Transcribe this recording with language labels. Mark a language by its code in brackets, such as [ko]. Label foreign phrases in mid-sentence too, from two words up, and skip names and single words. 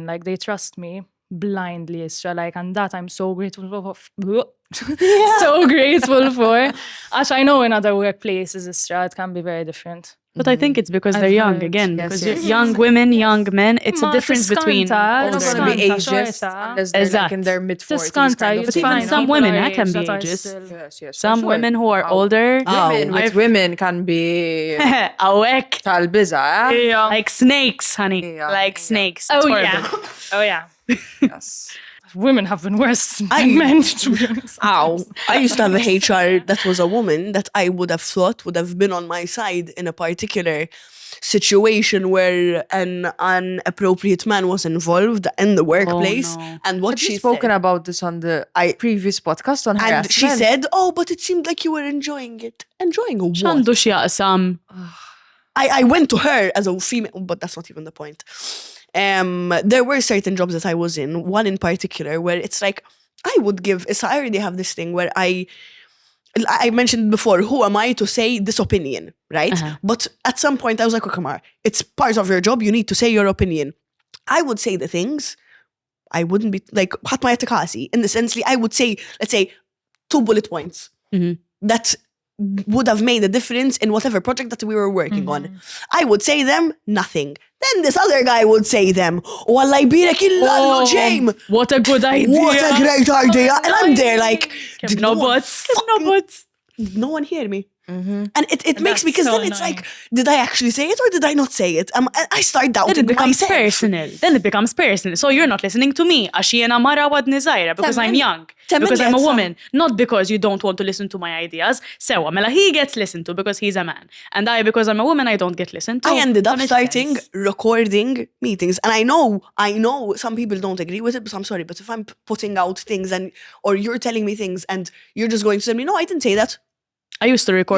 [en] Like, they trust me blindly, Isra. Like, and that I'm so grateful for. So grateful for. As I know in other workplaces, Isra, it can be very different. But I think it's because I've they're young, heard. again, Yes, because yes. young women, young men, it's a Ma difference between tiskanta, They're Older not going to be Skanta, ageist shorta. unless they're like in Eżatt. their mid-40s. Tiskanta, kind you of But even thing. some people women, our I can age be that are ageist. still- Yes, yes, for Some sure. women who are Wow. older, Women with women can be awake, [mt] tal-biza, eh? [en] like snakes, honey, Yeah. like snakes. It's Oh, horrible. yeah. Oh, yeah. Yes. Women have been worse I- than men, to be honest. Ow. I used to have a HR that was a woman that I would have thought would have been on my side in a particular situation where an inappropriate man was involved in the workplace. no. And what Have you she spoken said, about this on the previous podcast on and harassment? she said, "Oh, but it seemed like you were enjoying it. Enjoying what?" [mt] X'għandu x'jaqsam. [en] I went to her as a female, but that's not even the point. There were certain jobs that I was in, one in particular, where it's like I would give. So I already have this thing where I I mentioned before, who am I to say this opinion, right? But at some point I was like, oh, come on, it's part of your job. You need to say your opinion. I would say the things. I wouldn't be like, [mt] ħadd ma jagħti [en] in the sense I would say, let's say, 2 bullet points that would have made a difference in whatever project that we were working on. I would say them, nothing. Then this other guy would say them. [mt] Oh, Allah jbirek illallu James. [en] What a good idea. What a great idea. And I'm there like, did No no one buts. No buts. did no one hear me? And it makes me, because so then it's annoying. like, did I actually say it or did I not say it? I start doubting Then it becomes myself. personal. Then it becomes personal. So you're not listening to me. [mt] Għax jiena mara wadni żgħira [en] because I'm young. Because I'm a woman. Not because you don't want to listen to my ideas. [mt] Sewa, mela [en] he gets listened to because he's a man. And I, because I'm a woman, I don't get listened to. I ended up That makes starting sense. recording meetings. And I know some people don't agree with it, but I'm sorry. But if I'm putting out things or you're telling me things and you're just going to tell me, no, I didn't say that. I used to record